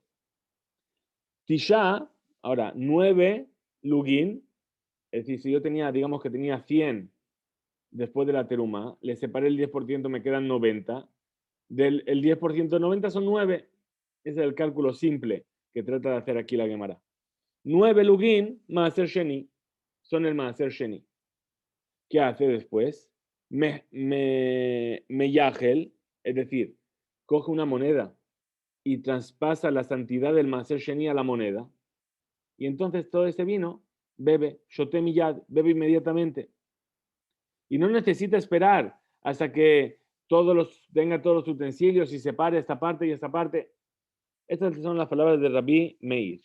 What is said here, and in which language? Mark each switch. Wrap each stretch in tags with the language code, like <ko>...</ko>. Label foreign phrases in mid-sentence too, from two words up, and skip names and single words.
<es>Tisha, ahora 9 lugin, es decir, si yo tenía, digamos que tenía 100 después de la teruma, le separé el 10%, me quedan 90. El 10% de 90 son 9. Ese es el cálculo simple que trata de hacer aquí la Gemara.</es> <he>9 לוגין, מעשר שני,</he> <es>son el</es> <he>מעשר שני.</he> <es>¿Qué hace después?</es> <he>מי יגל,</he> <es>es decir, coge una moneda y traspasa la santidad del</es> <he>מעשר שני</he> <es>a la moneda. Y entonces todo ese vino bebe,</es> <he>שותה מיד,</he> <es>bebe inmediatamente. Y no necesita esperar hasta que tenga todos los utensilios y separe esta parte y esta parte. Estas son las palabras de Rabbi Meir.</es>